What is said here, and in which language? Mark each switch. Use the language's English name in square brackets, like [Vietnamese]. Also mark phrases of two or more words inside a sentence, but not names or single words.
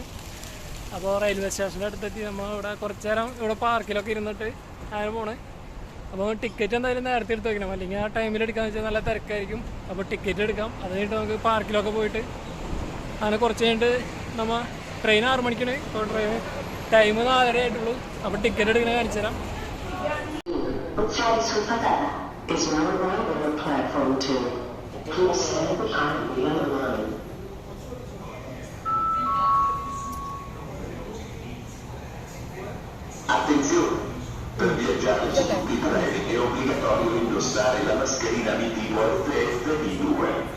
[Malayalam] അപ്പോൾ [English] railway stationinte [Malayalam] അടുത്തെത്തി. നമ്മൾ ഇവിടെ കുറച്ച് നേരം ഇവിടെ പാർക്കിലൊക്കെ ഇരുന്നിട്ട് അങ്ങനെ പോണ്. അപ്പോൾ ടിക്കറ്റ് എന്തായാലും നേരത്തെ എടുത്ത് വയ്ക്കണം, അല്ലെങ്കിൽ ആ ടൈമിൽ എടുക്കാമെന്ന് വെച്ചാൽ നല്ല തിരക്കായിരിക്കും. അപ്പോൾ ടിക്കറ്റ് എടുക്കാം. അത് കഴിഞ്ഞിട്ട് നമുക്ക് പാർക്കിലൊക്കെ പോയിട്ട് അങ്ങനെ കുറച്ച് കഴിഞ്ഞിട്ട് നമ്മൾ ട്രെയിൻ 6 മണിക്കാണ്. ഇപ്പോൾ ടൈം 4:30 ആയിട്ടുള്ളൂ. അപ്പോൾ ടിക്കറ്റ് എടുക്കണ കാണിച്ചു തരാം. [Italian] Attenzione! Per viaggiare su tutti i treni è obbligatorio indossare la mascherina di tipo FFP2.